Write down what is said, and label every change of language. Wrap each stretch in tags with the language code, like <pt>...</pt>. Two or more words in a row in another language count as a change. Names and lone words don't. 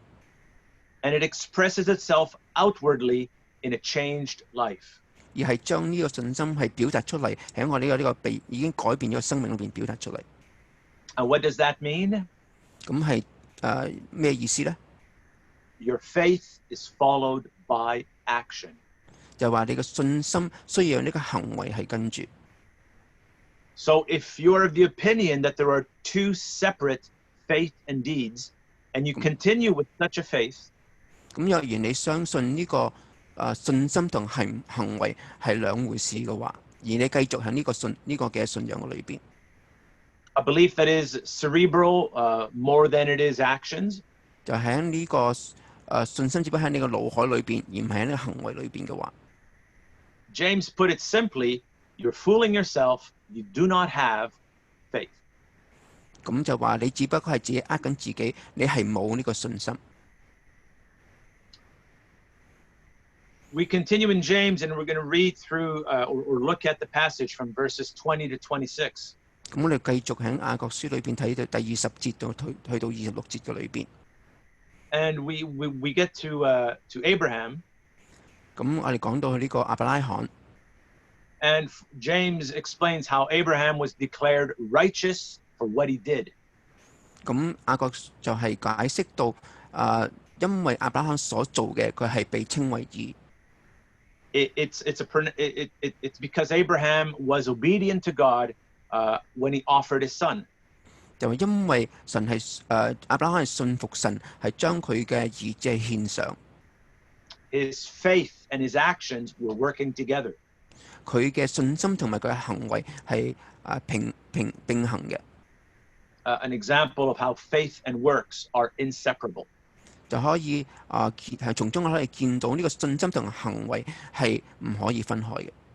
<en>And it expresses itself outwardly in a changed life.</en> <yue>而係將呢個信心係表達出嚟，喺我呢個被已經改變咗生命裏邊表達出嚟。</yue> <en>And what does that mean?</en> <yue>咁係咩意思呢？</yue> <en>Your faith is followed by action.</en> <yue>就話你嘅信心需要有呢個行為係跟住。</yue> <en>So if you are of the opinion that there are two separate faith and deeds, and you continue with such a faith,</en> <yue>咁若然你相信呢個信心同行為係兩回事嘅話，而你繼續喺呢個嘅信仰嘅裏邊，</yue> <en>a belief that is cerebral more than it is actions,</en> <yue>就喺呢個信心只不過喺你個腦海裏邊，而唔係喺呢個行為裏邊嘅話，</yue> <en>James put it simply, you're fooling yourself, you do not have faith.</en> <yue>咁就話你只不過係自己呃緊自己，你係冇呢個信心。</yue> <en>We continue in James, and we're going to read through or look at the passage from verses 20 to 26.</en> <yue>咁我哋繼續喺雅各書裏邊睇到第20節到去到26節嘅裏邊。</yue> <en>And we get to Abraham.</en> <yue>咁我哋講到去呢個亞伯拉罕。</yue> <en>And James explains how Abraham was declared righteous for what he did.</en> <yue>咁雅各就係解釋到因為亞伯拉罕所做嘅，佢係被稱為義。</yue> <en>It's because Abraham was obedient to God when he offered his son.</en> <yue>就係因為神係亞伯拉罕係信服神，係將佢嘅兒子獻上。</yue> <en>His faith and his actions were working together.</en> <yue>佢嘅信心同埋佢嘅行為係並行嘅。</yue> <en>An example of how faith and works are inseparable.</en> <yue>就可以係從中可以見到呢個信心同行為係唔可以分開嘅。</yue>